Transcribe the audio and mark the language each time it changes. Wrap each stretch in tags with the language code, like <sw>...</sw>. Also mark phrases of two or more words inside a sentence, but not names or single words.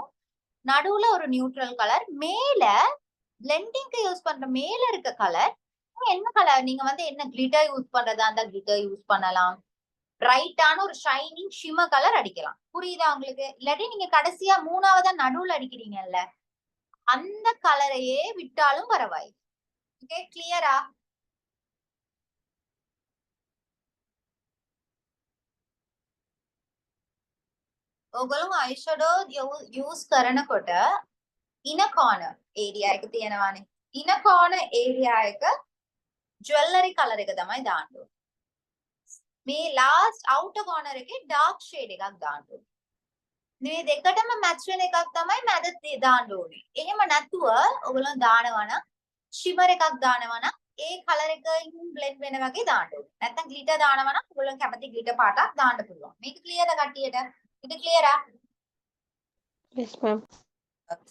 <ta>நடுவுல ஒரு</ta> <en>neutral colour,</en> <ta>மேல பிளெண்டிங்க்கு யூஸ் பண்ற மேல இருக்க கலர் என்ன கலர், நீங்க வந்து என்ன</ta> <en>glitter use</en> <ta>பண்றதா இருந்தா</ta> <en>glitter use</en> <ta>பண்ணலாம். பிரைட்டான ஒரு</ta> <en>shining shimmer colour</en> <ta>அடிக்கலாம். புரியுதா உங்களுக்கு? இல்லாட்டி நீங்க கடைசியா 3வதா நடுவுல அடிக்கிறீங்கல்ல, அந்த கலரையே விட்டாலும் பரவாயில்லை. ஓகே, கிளியரா?</ta> <si>ඔගොල්ලෝ</si> <en>eyeshadow use</en> <si>කරනකොට</si> <en>inner corner area</en> <si>එක තියෙනවානේ.</si> <en>inner corner area</en> <si>එක</si> <en>jewellery colour</en> <si>එක තමයි දාන්න ඕනේ. මේ</si> <en>last outer corner</en> <si>එකේ</si> <en>dark shade</en> <si>එකක් දාන්න ඕනේ. මේ දෙකටම මැච් වෙන එකක් තමයි මැද දාන්න ඕනේ. එහෙම නැතුව ඔයගොල්ලෝ දානවා නම් ෂිමර් එකක් දානවා නම් ඒ කලර් එකකින් බ්ලෙන්ඩ් වෙන වගේ දාන්න ඕනේ. නැත්නම් ග්ලිටර් දානවා නම් ඔයගොල්ලෝ කැමති ග්ලිටර් පාටක් දාන්න පුළුවන්. මේක ක්ලියර්ද කට්ටියට?</si> <ta>இது கிளியரா?</ta> <en>Yes, ma'am. Okay.</en>